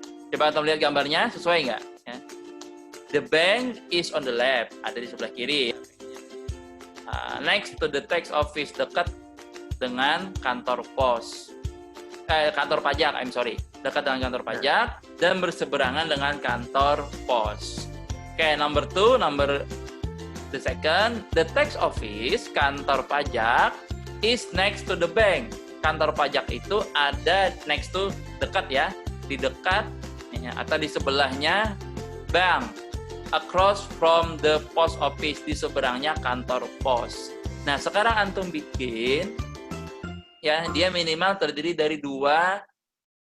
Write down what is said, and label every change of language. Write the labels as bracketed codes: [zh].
[id] Coba antum lihat gambarnya, sesuai nggak? Ya. [en] The bank is on the left, [id] ada di sebelah kiri. [en] Next to the tax office, [id] dekat dengan kantor pos. Kantor pajak, dekat dengan kantor pajak dan berseberangan dengan kantor pos. [en] Oke, number 2, the second, the tax office, [id] kantor pajak, [en] is next to the bank. [id] Kantor pajak itu ada next to, dekat ya, di dekat atau di sebelahnya bank. [en] Across from the post office, [id] di seberangnya kantor pos. Nah, sekarang antum bikin, ya, dia minimal terdiri dari 2